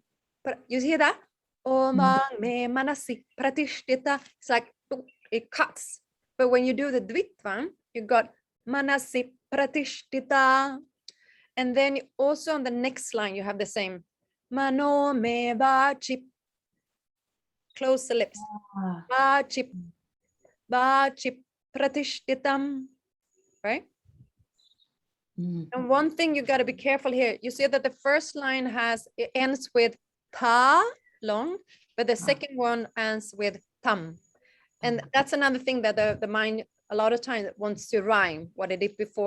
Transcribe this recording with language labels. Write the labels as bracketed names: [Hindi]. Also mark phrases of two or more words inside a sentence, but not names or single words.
[English] You hear that? [Sanskrit] Om Bang Me Manasi Pratishtita. [English] It's like it cuts. But when you do the Dvitvam, you got [Sanskrit] Manasi Pratishtita. [English] And then also on the next line, you have the same [Sanskrit] Mano Me Vachip. [English] Close the lips. Vachip. [Sanskrit] Vachip Pratishtitam. [English] Right? Mm. And one thing you got to be careful here. You see that the first line it ends with ta, long, but the second one ends with tam. And that's another thing that the mind a lot of times wants to rhyme what it did before.